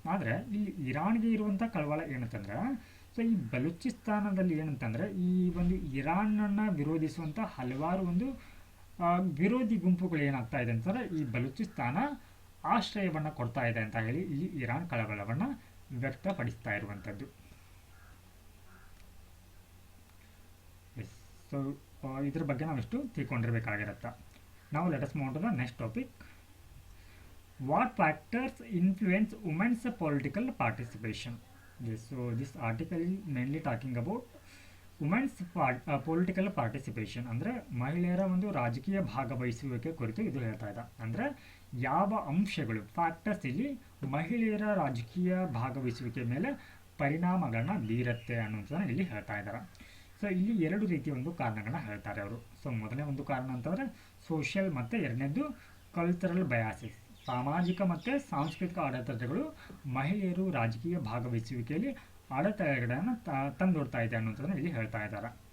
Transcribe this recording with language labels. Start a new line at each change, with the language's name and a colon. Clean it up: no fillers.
Kannada: ಆದರೆ ಇಲ್ಲಿ ಇರಾನ್ಗೆ ಇರುವಂಥ ಕಳವಳ ಏನಂತಂದ್ರೆ, ಸೊ ಈ ಬಲೂಚಿಸ್ತಾನದಲ್ಲಿ ಏನಂತಂದರೆ ಈ ಒಂದು ಇರಾನನ್ನು ವಿರೋಧಿಸುವಂಥ ಹಲವಾರು ಒಂದು ವಿರೋಧಿ ಗುಂಪುಗಳು ಏನಾಗ್ತಾ ಇದೆ ಅಂತಂದರೆ ಈ ಬಲೂಚಿಸ್ತಾನ ಆಶ್ರಯವನ್ನು ಕೊಡ್ತಾ ಇದೆ ಅಂತ ಹೇಳಿ ಇಲ್ಲಿ ಇರಾನ್ ಕಳವಳವನ್ನು ವ್ಯಕ್ತಪಡಿಸ್ತಾ ಇರುವಂಥದ್ದು. ಸೊ ಇದ್ರ ಬಗ್ಗೆ ನಾವಿಷ್ಟು ತಿಳ್ಕೊಂಡಿರ್ಬೇಕಾಗಿರುತ್ತೆ. ನಾವು
English: Let us move to the next topic. What factors influence women's political participation? Yes, so this article is mainly talking about women's political participation.
Kannada: ಅಂದರೆ ಮಹಿಳೆಯರ ಒಂದು ರಾಜಕೀಯ ಭಾಗವಹಿಸುವಿಕೆ ಕುರಿತು ಇದು ಹೇಳ್ತಾ ಇದೆ. ಅಂದರೆ ಯಾವ ಅಂಶಗಳು ಫ್ಯಾಕ್ಟರ್ಸ್ ಇಲ್ಲಿ ಮಹಿಳೆಯರ ರಾಜಕೀಯ ಭಾಗವಹಿಸುವಿಕೆ ಮೇಲೆ ಪರಿಣಾಮಗಳನ್ನ ಬೀರುತ್ತೆ ಅನ್ನೋದನ್ನ ಇಲ್ಲಿ ಹೇಳ್ತಾ ಇದ್ದಾರೆ. ಸೊ ಇಲ್ಲಿ ಎರಡು ರೀತಿಯ ಒಂದು ಕಾರಣಗಳನ್ನ ಹೇಳ್ತಾರೆ ಅವರು. ಸೊ ಮೊದಲನೇ ಒಂದು ಕಾರಣ ಅಂತಂದರೆ ಸೋಷಿಯಲ್ ಮತ್ತು ಎರಡನೇದು ಕಲ್ಚರಲ್ ಬಯಾಸಿಸ್, ಸಾಮಾಜಿಕ ಮತ್ತು ಸಾಂಸ್ಕೃತಿಕ ಅಡೆತಡೆಗಳು ಮಹಿಳೆಯರು ರಾಜಕೀಯ ಭಾಗವಹಿಸುವಿಕೆಯಲ್ಲಿ ಅಡೆತಡೆಗಳನ್ನು ತಂದೊಡ್ತಾ ಇದೆ ಅನ್ನೋದನ್ನು ಇಲ್ಲಿ ಹೇಳ್ತಾ ಇದ್ದಾರೆ.